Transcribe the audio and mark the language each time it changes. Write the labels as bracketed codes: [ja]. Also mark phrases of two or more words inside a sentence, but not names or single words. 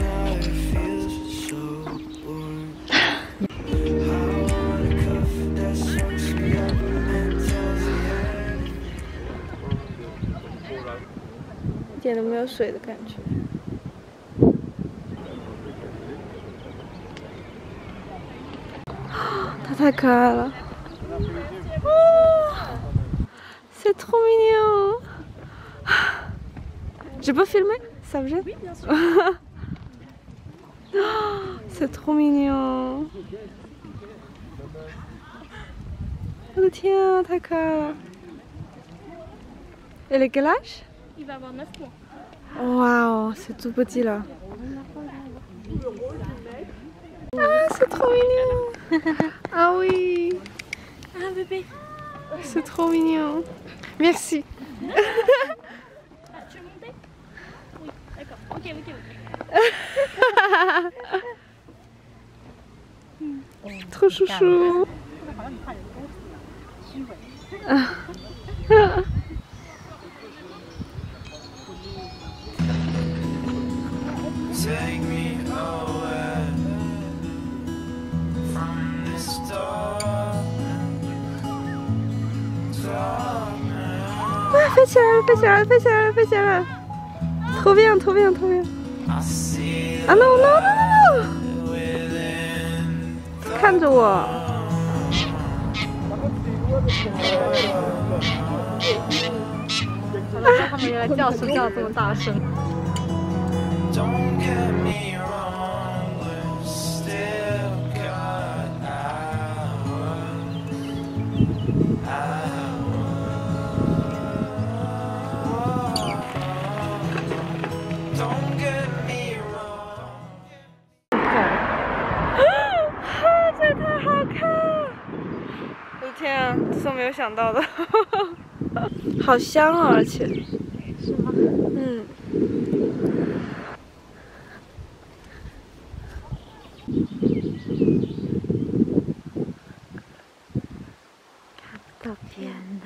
[zh] 一点都没有水的感觉。它太可爱了。 [fr] 哦 C'est trop mignon. Je peux filmer? Ça vous gêne? C'est trop mignon. [zh] 我的天啊，太可爱了。 [fr] Et le quel âge? Il va avoir 9 mois. Waouh, c'est tout petit là. Ah, c'est trop mignon. Ah oui. Ah bébé. C'est trop mignon. Merci. Ah, tu veux monter? Oui, d'accord. Ok. Trop chouchou. [en] Take me away from this dark. [fr] Ah, fais [zh] 起来了，飞起来了，飞起来了，飞起来了！ [fr] trop bien, trop bien, trop bien. Ah non, non, non, non! [zh] 看着我。他们原来叫声叫这么大声。 [en] Don't get me wrong, we're still got hours. Don't get me wrong. [zh] 这太好看了！我的天啊，这是我没有想到的，好香啊，而且。是吗？嗯。看不到边的。